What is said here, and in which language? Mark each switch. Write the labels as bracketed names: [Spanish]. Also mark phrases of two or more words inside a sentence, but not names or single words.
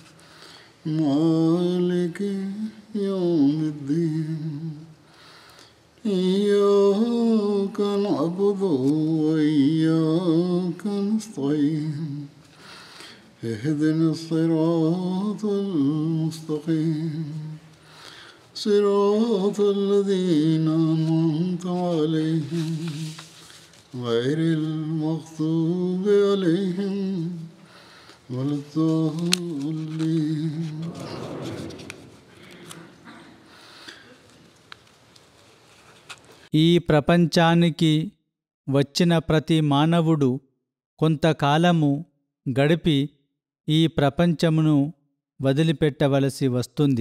[Arabic] مالك يوم الدين إياك نعبد وإياك نستعين اهدنا الصراط المستقيم صراط الذين أنعمت عليهم غير المغضوب عليهم ولا الضالين. [Telugu] ఈ ప్రపంచానికి వచ్చిన ప్రతి మానవుడు కొంతకాలము గడిపి ఈ ప్రపంచమును వదిలిపెట్టవలసి వస్తుంది.